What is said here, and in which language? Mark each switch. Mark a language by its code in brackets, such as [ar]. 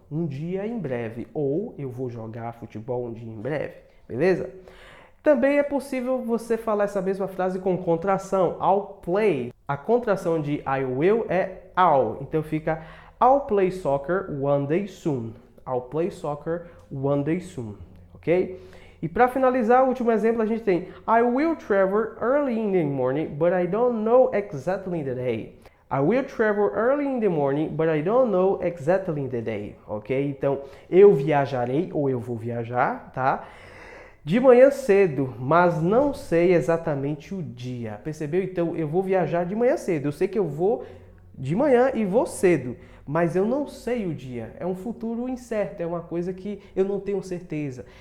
[pt] um dia em breve, ou eu vou jogar futebol um dia em breve, beleza? Também é possível você falar essa mesma frase com contração, [en] I'll play. [pt] A contração de [en] I will é I'll, [pt] então fica [en] I'll play soccer one day soon. I'll play soccer one day soon, ok? [pt] E para finalizar, o último exemplo a gente tem [en] I will travel early in the morning, but I don't know exactly the day. I will travel early in the morning, but I don't know exactly the day, ok? [pt] Então, eu viajarei ou eu vou viajar, tá? De manhã cedo, mas não sei exatamente o dia. Percebeu? Então, eu vou viajar de manhã cedo. Eu sei que eu vou de manhã e vou cedo, mas eu não sei o dia. É um futuro incerto, é uma coisa que eu não tenho certeza.